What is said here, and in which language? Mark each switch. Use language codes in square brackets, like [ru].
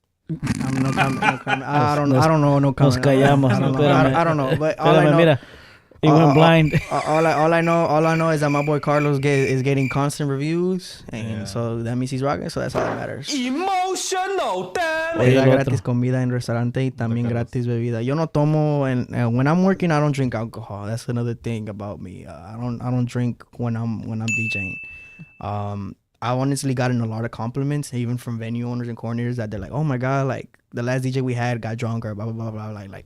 [en] I'm no comment. I don't know. No comment. [es] Nos callamos. [en] I don't know. But all I [es] Espérame, [en] know. [es] mira. [en] He went blind. All I know is that my boy Carlos is getting constant reviews, and so that means he's rocking. So that's all that matters. Emotional damage. [es] Oye, Da el gratis comida en restaurante y también gratis bebida. Yo no tomo, [en] and when I'm working, I don't drink alcohol. That's another thing about me. I don't drink when I'm DJing. I honestly gotten a lot of compliments, even from venue owners and coordinators, that they're like, "Oh my god, like the last DJ we had got drunk or blah blah blah blah."